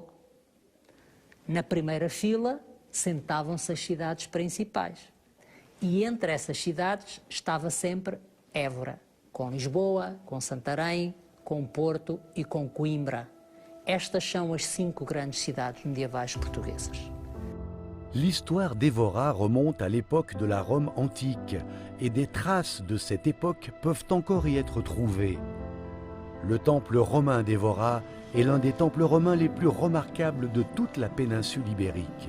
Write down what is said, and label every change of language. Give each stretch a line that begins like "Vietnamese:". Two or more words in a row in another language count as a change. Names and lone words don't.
Portuguese: Na primeira fila sentavam-se as cidades principais. E entre essas cidades estava sempre Évora, com Lisboa, com Santarém, com Porto e com Coimbra. Estas são as 5 grandes cidades medievais portuguesas.
French: L'histoire d'Evora remonte à l'époque de la Rome antique et des traces de cette époque peuvent encore y être trouvées. Le temple romain d'Evora est l'un des temples romains les plus remarquables de toute la péninsule ibérique.